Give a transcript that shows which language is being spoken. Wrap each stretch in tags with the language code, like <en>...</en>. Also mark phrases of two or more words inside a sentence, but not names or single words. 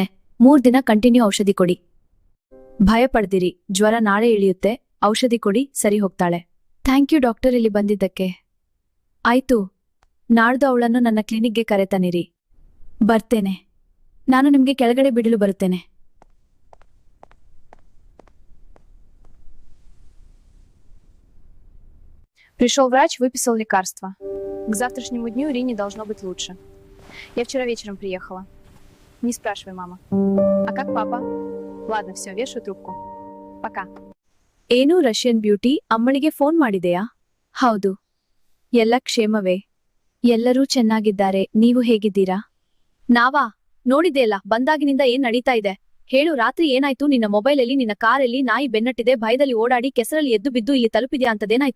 <kn>3 ದಿನ ಕಂಟಿನ್ಯೂ ಔಷಧಿ ಕೊಡಿ. ಭಯ ಪಡ್ದಿರಿ, ಜ್ವರ ನಾಳೆ ಇಳಿಯುತ್ತೆ. ಔಷಧಿ ಕೊಡಿ, ಸರಿ ಹೋಗ್ತಾಳೆ.</kn> <en>thank you doctor,</en> <kn>ಇಲ್ಲಿ ಬಂದಿದ್ದಕ್ಕೆ. ಆಯ್ತು, ನಾಳ್ದು ಅವಳನ್ನು ನನ್ನ ಕ್ಲಿನಿಕ್ಗೆ ಕರೆತನಿರಿ. ಬರ್ತೇನೆ. ನಾನು ನಿಮ್ಗೆ ಕೆಳಗಡೆ ಬಿಡಲು ಬರುತ್ತೇನೆ.</kn> <ru>Пришел врач, выписал лекарства. К завтрашнему дню Ирине должно быть лучше. Я вчера вечером приехала. Не спрашивай, мама. А как папа? Ладно, все, вешаю трубку. Пока.</ru> <kn>ಏನು</kn> <en>Russian beauty,</en> <kn>ಅಮ್ಮಳಿಗೆ ಫೋನ್ ಮಾಡಿದೆಯಾ? ಹೌದು. ಎಲ್ಲ ಕ್ಷೇಮವೇ? ಎಲ್ಲರೂ ಚೆನ್ನಾಗಿದ್ದಾರೆ. ನೀವು ಹೇಗಿದ್ದೀರಾ? ನಾವಾ? ನೋಡಿದೆಯಲ್ಲ, ಬಂದಾಗಿನಿಂದ ಏನ್ ನಡೀತಾ ಇದೆ ಹೇಳು. ರಾತ್ರಿ ಏನಾಯ್ತು? ನಿನ್ನ ಮೊಬೈಲಲ್ಲಿ ನಿನ್ನ ಕಾರಲ್ಲಿ ನಾಯಿ ಬೆನ್ನಟ್ಟಿದೆ, ಭಯದಲ್ಲಿ ಓಡಾಡಿ ಕೆಸರಲ್ಲಿ ಎದ್ದು ಬಿದ್ದು ಇಲ್ಲಿ ತಲುಪಿದ್ಯಾ ಅಂತದೇನಾಯ್ತು?</kn>